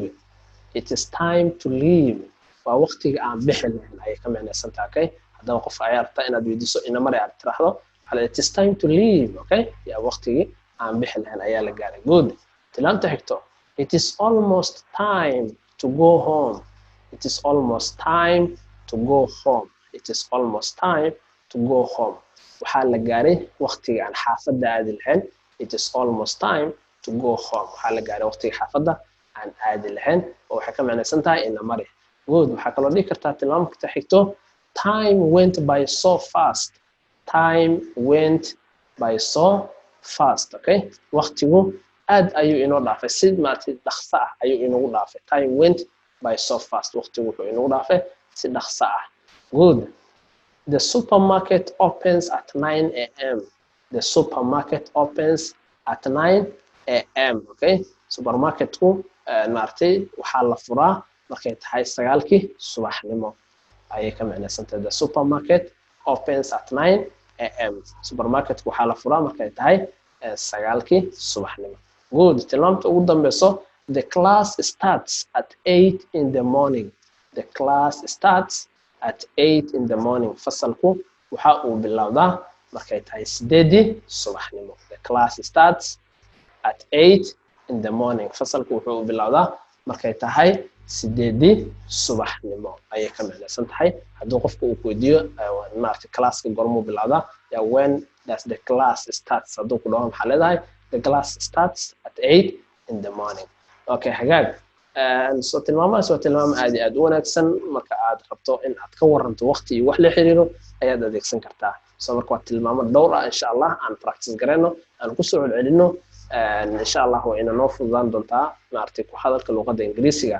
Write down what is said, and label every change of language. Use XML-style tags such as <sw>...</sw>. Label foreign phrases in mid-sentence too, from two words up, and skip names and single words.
<en>It is time to leave.</en> <so>waa waqtiga aan bixi lahayn ayay ka macnaysan tahay, okay? haddaba qof ayaa rabta inaad weydiiso ina mar aad tiraahdo</so> <en>it is time to leave,</en> <so>okay? yaa waqtigii aan bixi lahayn ayaa la gaaray. Good. Tilmaamta xigto.</so> <en>It is almost time to go home. It is almost time to go home. It is almost time to go home.</en> <so>waxaa la gaaray waqtiga aan xaafadda aadi lahayn.</so> <en>It is almost time to go home.</en> <so>waxaa la gaaray waqtiga xaafadda aan aadi lahayn oo waxay ka macnaysan tahay ina mari. Good. waxaa kaloo dhihi kartaa tilmaamta xigto.</so> <en>Time went by so fast. Time went by so fast, okay?</en> <so>waqtigu aad ayuu inoo dhaafay si maartay dhaqso ah ayuu inoogu dhaafay.</so> <en>Time went by so fast.</en> <so>waqtigu wuxuu inoogu dhaafay si dhaqso ah. Good.</so> <en>The supermarket opens at 9 a.m. The supermarket opens at 9 a.m. okay?</en> <so>Supermarketku maartay waxaa la furaa markay tahay 9 subaxnimo ayay ka macnaysan tahay.</so> <en>The supermarket opens at 9 a.m.</en> <so>Supermarketku waxaa la furaa markay tahay 9 subaxnimo. Good. Tilmaamta ugu dambeyso.</so> <en>The class starts at 8 in the morning. The class starts at 8 in the morning.</en> <so>fasalku waxa uu bilowdaa markay tahay 8 subaxnimo.</so> <en>The class starts at 8 in the morning.</en> <so>fasalku wuxuu bilowdaa markay tahay 8 subaxnimo ayay ka macnaysan tahay. hadduu qofku uu weydiiyo maartay classka gormuu bilowdaa yaa</so> <en>when does the class starts</en> <so>hadduu ku dhaho maxaa leedahay</so> <en>the class starts at 8 in the morning.</en> <so>okay hagaag. soo tilmaamahaas waa tilmaamo aad iyo aad u wanaagsan marka aad rabto in aad ka waranto waqti iyo wax la xiriiro ayaad adeegsan kartaa. soo marka waa tilmaamo dhowr ah</so> <ar>insha Allah</ar> <so>aan practice gareyno aan ku soo celcelino</so> <ar>insha Allah</ar> <so>waa ina noo fududaan doontaa maartay ku hadalka luqadda Ingiriisiga.</so>